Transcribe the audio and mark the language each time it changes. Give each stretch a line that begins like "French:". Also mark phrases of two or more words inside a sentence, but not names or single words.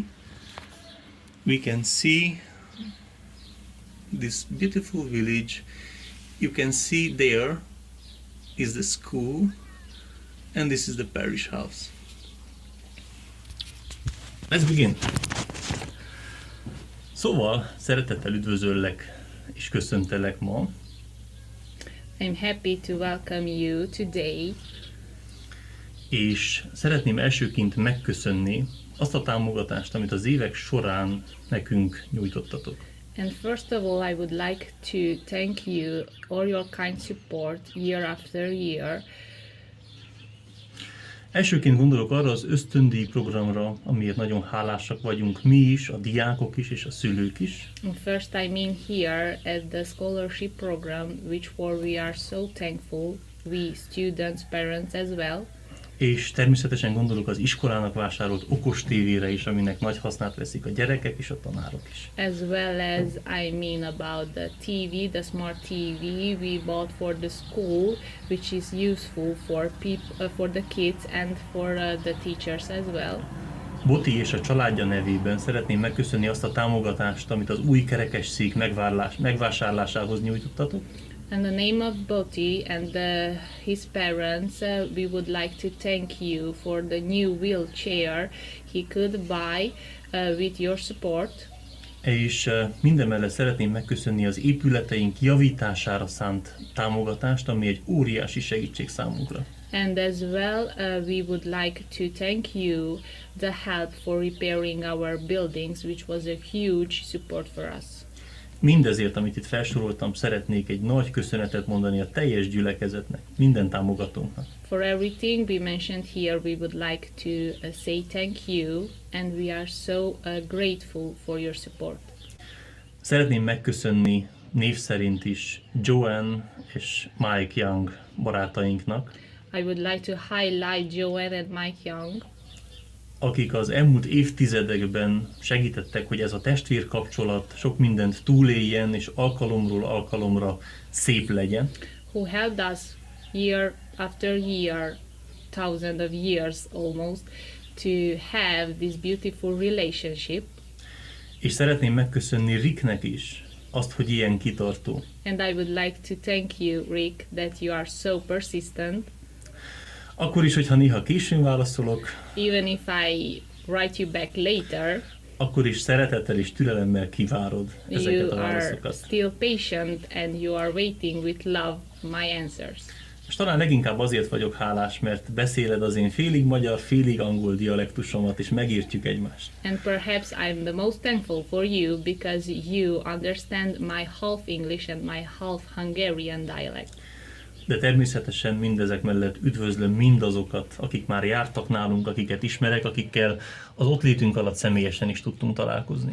English: We can see this beautiful village. You can see there is the school, and this is the parish house. Let's begin.
Hungarian: Szóval szeretettel üdvözöllek és köszöntelek ma.
English: I'm happy to welcome you today,
Hungarian: És szeretném elsőként megköszönni azt a támogatást, amit az évek során nekünk nyújtottatok.
English: and first of all I would like to thank you all your kind support year after year.
Hungarian: Elsőként gondolok arra az ösztöndíj programra, amiért nagyon hálásak vagyunk mi is, a diákok is és a szülők is.
English: And first I mean here at the scholarship program, which for we are so thankful, we students, parents as well.
Hungarian: És természetesen gondolok az iskolának vásárolt okos tévére is, aminek nagy hasznát veszik a gyerekek és a tanárok is.
English: As well as I mean about the TV, the smart TV we bought for the school, which is useful for for the kids and for the teachers as well.
Hungarian: Boti és a családja nevében szeretném megköszönni azt a támogatást, amit az új kerekesszék megvásárlásához nyújtottatok.
English: In the name of Boti and his parents, we would like to thank you for the new wheelchair he could buy with your support.
Hungarian: És mindemellett szeretném megköszönni az épületeink javítására szánt támogatást, ami egy óriási segítség számunkra.
English: And as well, we would like to thank you the help for repairing our buildings, which was a huge support for us.
Hungarian: Mindezért, amit itt felsoroltam, szeretnék egy nagy köszönetet mondani a teljes gyülekezetnek, minden támogatónknak.
English: For everything we mentioned here, we would like to say thank you, and we are so grateful for your support.
Hungarian: Szeretném megköszönni név szerint is Joanne és Mike Young barátainknak,
English: I would like to highlight Joanne and Mike Young,
Hungarian: akik az elmúlt évtizedekben segítettek, hogy ez a testvérkapcsolat sok mindent túléljen, és alkalomról alkalomra szép legyen.
English: who helped us year after year, thousands of years almost, to have this beautiful relationship.
Hungarian: És szeretném megköszönni Ricknek is azt, hogy ilyen kitartó.
English: And I would like to thank you, Rick, that you are so persistent.
Hungarian: Akkor is, hogyha néha későn válaszolok,
English: Even if I write you back later,
Hungarian: akkor is szeretettel és türelemmel kivárod ezeket
English: you
Hungarian: a
English: are
Hungarian: válaszokat.
English: still patient and you are waiting with love my answers.
Hungarian: És talán leginkább azért vagyok hálás, mert beszéled az én félig magyar, félig angol dialektusomat, és megértjük egymást.
English: And perhaps I'm the most thankful for you because you understand my half English and my half Hungarian dialect.
Hungarian: De természetesen mindezek mellett üdvözlöm mindazokat, akik már jártak nálunk, akiket ismerek, akikkel az ott létünk alatt személyesen is tudtunk találkozni.